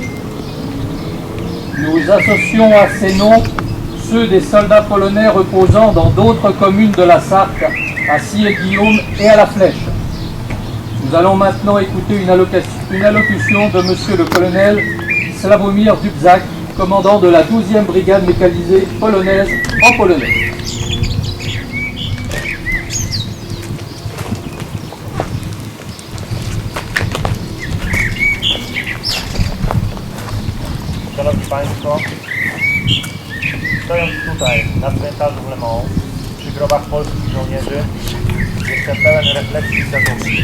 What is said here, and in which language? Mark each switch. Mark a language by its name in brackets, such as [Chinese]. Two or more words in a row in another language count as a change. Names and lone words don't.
[French] Nous associons à ces noms ceux des soldats polonais reposant dans d'autres communes de la Sarthe, à Scié-Guillaume et à la Flèche. Nous allons maintenant écouter une allocution de monsieur le colonel Sławomir Dubczak, commandant de la 12e brigade mécanisée polonaise en polonais. [Polish] Szanowni Państwo, stojąc tutaj na cmentarzu w Le Mans, przy grobach polskich żołnierzy, jestem pełen refleksji i zadumy.